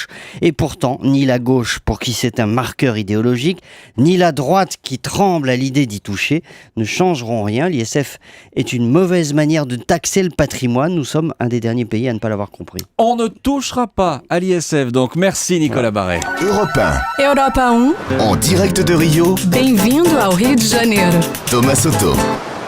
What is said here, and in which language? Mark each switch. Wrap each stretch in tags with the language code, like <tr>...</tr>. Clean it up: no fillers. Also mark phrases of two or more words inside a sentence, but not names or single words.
<fr>Et pourtant, ni la gauche, pour qui c'est un marqueur idéologique, ni la droite qui tremble à l'idée d'y toucher, ne changeront rien. L'ISF est une mauvaise manière de taxer le patrimoine. Nous sommes un des derniers pays à ne pas l'avoir compris. On ne touchera pas à l'ISF, donc merci Nicolas Barret. Europe 1,</fr> <pt>Europa 1,</pt> <fr>en direct de Rio,</fr> <pt>bem-vindo ao Rio de Janeiro. Thomas Soto.</pt>